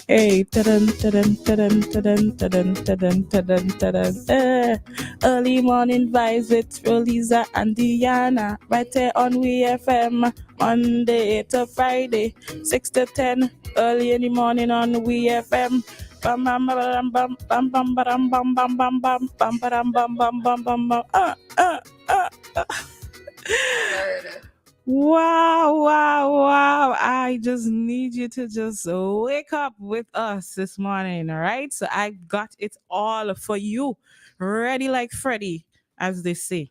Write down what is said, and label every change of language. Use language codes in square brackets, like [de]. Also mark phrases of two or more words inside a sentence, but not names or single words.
[en] Hey, early morning vibes with Roleza and Dianna, right there on WEFM, Monday to Friday, 6 to 10, early in the morning on WEFM. Bam bam bam bam bam bam bam bam bam bam bam bam bam bam bam bam bam bam. Wow. I just need you to just wake up with us this morning, all right? So I got it all for you, ready like Freddy, as they say.